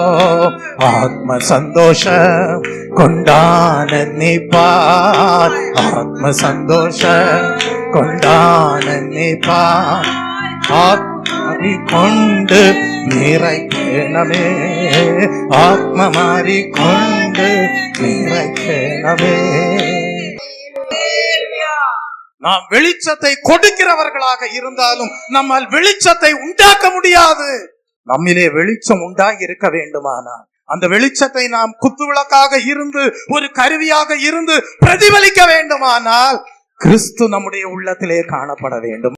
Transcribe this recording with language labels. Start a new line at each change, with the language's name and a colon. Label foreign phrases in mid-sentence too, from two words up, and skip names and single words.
Malayalam: ആത്മസന്തോഷം കൊണ്ടാനന്ദിപ്പാൻ, ആത്മസന്തോഷം കൊണ്ടാനന്ദിപ്പാൻ, ആത്മാവി കൊണ്ട് നിറയ്ക്കണമേ, ആത്മമാരി കൊണ്ട് നിറയ്ക്കണമേ.
Tamil: நாம் வெளிச்சத்தை கொடுக்கிறவர்களாக இருந்தாலும் நம்மால் வெளிச்சத்தை உண்டாக்க முடியாது. நம்மிலே வெளிச்சம் உண்டாகி இருக்க வேண்டுமானால் அந்த வெளிச்சத்தை நாம் குத்துவிளக்காக இருந்து ஒரு கருவியாக இருந்து பிரதிபலிக்க வேண்டுமானால் கிறிஸ்து நம்முடைய உள்ளத்திலே காணப்பட வேண்டும்.